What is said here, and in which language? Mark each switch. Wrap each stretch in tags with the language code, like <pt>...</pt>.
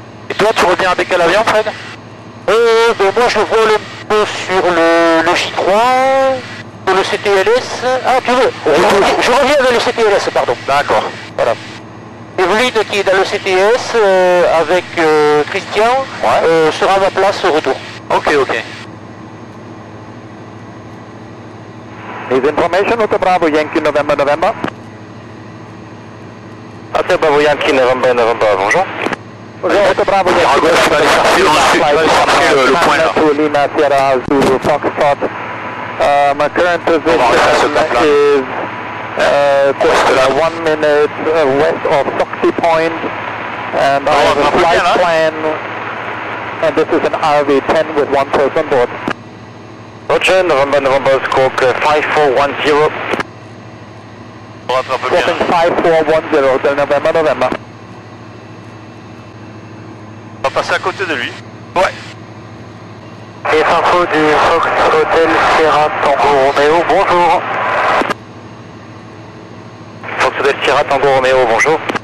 <fr>Et toi, tu reviens avec quel avion, Fred? Moi, je vole un peu sur le J3, le CTLS. Ah, tu veux? Je reviens avec le CTLS, pardon. D'accord. Voilà. Evelyne, qui est dans le CTS, avec Christian, sera à ma place au retour. Ok, ok.</fr> <en>Is information Hotel Bravo Yankee November November. Hotel Bravo Yankee November November, bonjour. Hotel Bravo Yankee</en> <fr>le point là.</fr> <en>to Lima Sierra Zulu Foxtrot. My current position is just 1 minute west of Soxy Point, and I have a flight plan, and this is an RV-10 with one person board. Roger, November November Squawk 5410.</en> <fr>On rattrape bien.</fr> <en>Squawking 5410, Hotel November November.</en> <fr>On va passer à côté de lui. Ouais. Et info du Fox Hotel Sierra Tango Romeo, bonjour. Fox Hotel Sierra Tango Romeo, bonjour.</fr>